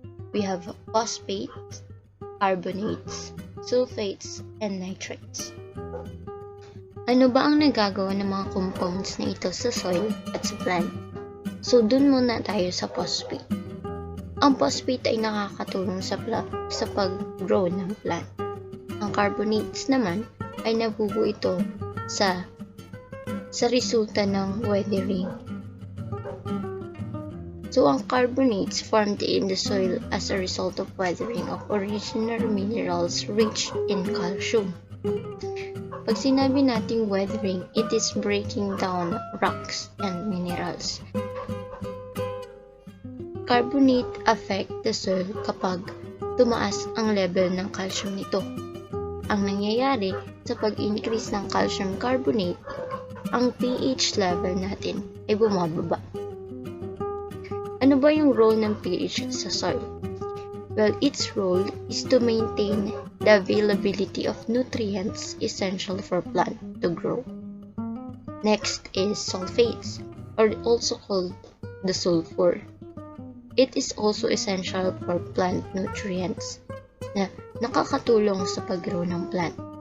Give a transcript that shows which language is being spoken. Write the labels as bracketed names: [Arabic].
[English] We have phosphates, carbonates, sulfates, and nitrates. [Filipino] Ano ba ang nagagawa ng mga compounds na ito sa soil at sa plant? So dun muna tayo sa phosphate. Ang phosphate ay nakakatulong sa pag-grow ng plant. Ang carbonates naman ay nabubuo ito sa resulta ng weathering. [English] So, ang carbonates formed in the soil as a result of weathering of original minerals rich in calcium. [Filipino] Pag sinabi nating [English] weathering, it is breaking down rocks and minerals. Carbonate affect the soil [Filipino] kapag tumaas ang [English] level ng calcium nito. [Filipino] Ang nangyayari sa pag-increase ng calcium carbonate, ang pH level natin ay bumababa. Ano ba yung role ng pH sa soil? [English] Well, its role is to maintain the availability of nutrients essential for plant to grow. Next is sulfates, or also called the sulfur. It is also essential for plant nutrients [Filipino] na nakakatulong sa pag-grow ng [English] plant.